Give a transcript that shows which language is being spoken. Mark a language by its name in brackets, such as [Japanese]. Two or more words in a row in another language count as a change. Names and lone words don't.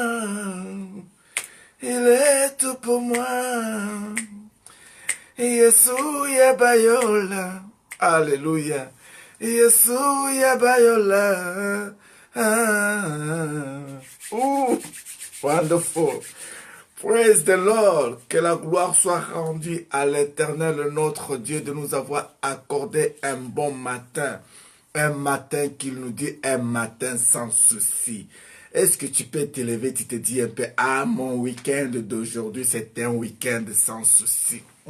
[French] Il est tout pour moi. [Lingala] Yesu ya bayola. Alléluia. Yesu ya bayola. [English] Ooh, wonderful. Praise the Lord. [French] Que la gloire soit rendue à l'Éternel, notre Dieu, de nous avoir accordé un bon matin. Un matin qu'il nous dit, un matin sans souci. Est-ce que tu peux t'élever, tu te dis un peu, ah, mon week-end d'aujourd'hui, c'est un week-end sans souci.